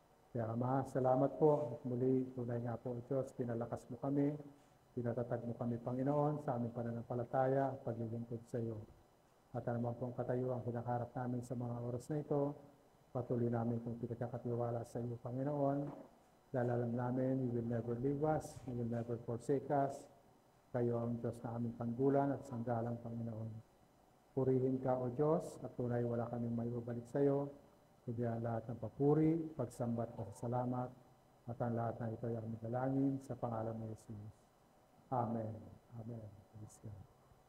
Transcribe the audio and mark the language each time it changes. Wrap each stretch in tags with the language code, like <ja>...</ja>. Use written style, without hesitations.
<tl>Kaya Ama, salamat po. At muli, tunay nga po, O Diyos, pinalakas mo kami, pinatatag mo kami, Panginoon, sa aming pananampalataya at paglilingkod sa iyo. At naman pong katayuan kinakaharap namin sa mga oras na ito, patuloy namin itong pinagkakatiwala sa iyo, Panginoon. Dahil alam namin,</tl> <en>you will never leave us, you will never forsake us.</en> <tl>Kayo ang Diyos na aming panggulan at sanggalang, Panginoon. Purihin ka, O Diyos, at tunay wala kaming maibabalik sa iyo, kundi ang lahat ng papuri, pagsambat at salamat, at ang lahat na ito ay aming dalangin sa pangalan ni Jesus. Amen. Amen.</tl> <en>Praise God.</en>